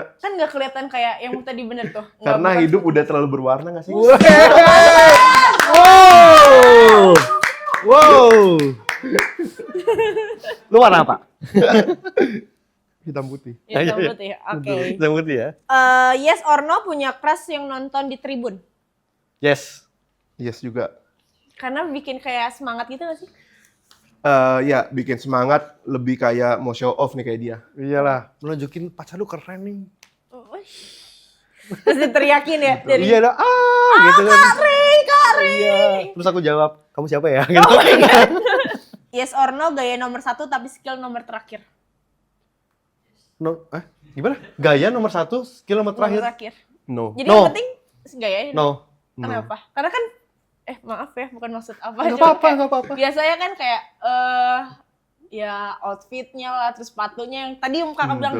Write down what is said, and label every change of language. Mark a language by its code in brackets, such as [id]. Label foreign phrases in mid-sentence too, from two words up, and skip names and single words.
[id] Kan nggak kelihatan kayak yang tadi bener tuh. Nggak karena bukan- hidup udah terlalu berwarna nggak sih? Wow. Wow. Lu warna apa? Hitam putih. Hitam Iya. putih, oke. Hitam putih ya. [en] Yes or no [id] punya crush yang nonton di tribun? Yes. Yes juga. Karena bikin kayak semangat gitu gak sih? Ya bikin semangat, lebih kayak mau [en] show off [id] nih kayak dia. Iyalah, menunjukin pacar lu keren nih. Terus diteriakin ya dari Iya dah, gitu kan. Kak Ri. Iya. Terus aku jawab, kamu siapa ya? Gitu. [en] Oh my God. Yes or no [id] gaya nomor 1 tapi skill nomor terakhir? No, gimana? Gaya nomor 1, skill nomor Nomor terakhir. terakhir. No. Jadi No. yang penting gayanya. No. Kenapa? Karena kan maaf ya, bukan maksud apa. Gak cuma apa-apa, kayak gak apa-apa. biasanya kan kayak ya outfitnya lah, terus sepatunya yang tadi yang kakak bilang